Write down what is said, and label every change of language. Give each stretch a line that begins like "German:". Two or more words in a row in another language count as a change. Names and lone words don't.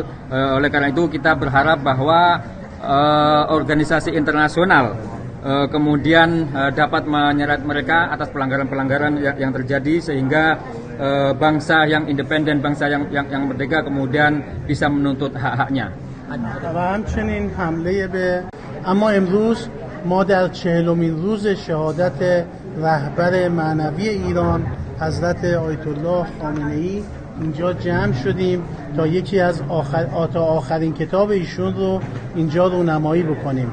Indonesian: Oleh karena itu kita berharap bahwa organisasi internasional kemudian dapat menyeret mereka atas pelanggaran-pelanggaran yang terjadi, sehingga bangsa yang independen, bangsa yang merdeka kemudian bisa menuntut hak-haknya.
Persian: اما امروز ما در 40مین روز شهادت رهبر معنوی ایران حضرت آیت الله خامنه‌ای اینجا جمع شدیم تا یکی از آخرین کتاب ایشون رو اینجا رونمایی بکنیم.